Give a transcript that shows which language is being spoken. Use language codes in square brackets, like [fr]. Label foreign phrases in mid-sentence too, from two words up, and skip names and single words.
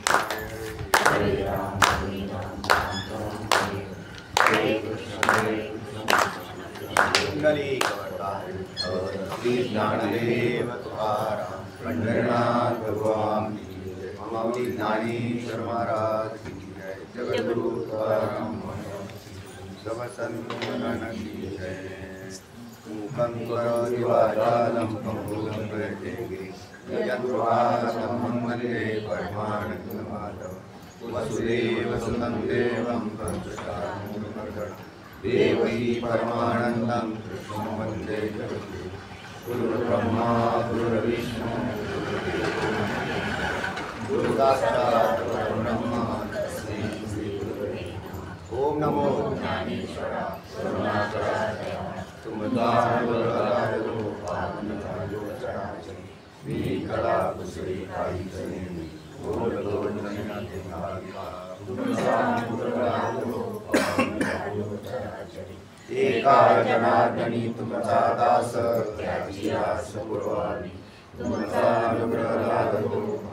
[sa] हरे राम राम हरे हरे कृष्ण [hi] श्री ज्ञानदेव तुकाराम पंढरीनाथ भगवान की जय। माऊली ज्ञानेश्वर महाराज की जय। जगद्गुरु तुकाराम सब संतन की जय। [sa] मूकं करोति वाचालं पंगुं लंघयते यत्कृपातमहं वन्दे परमानन्दमाधवं। वसुदेवसुतं देवं कंसचानूरमर्दनं देवकी परमानन्दं कृष्णं वन्दे जगद्गुरुं। गुरुर्ब्रह्मा गुरुर्विष्णु गुरुसाक्षात् परब्रह्म तस्मै श्रीगुरुवे नमः। ओम नमो ज्ञानेश्वराय करुणाकराय [mr] एका जनार्दनी तुमचा दास त्याजीयास पुरवानी तुमचा अनुग्रह लागतो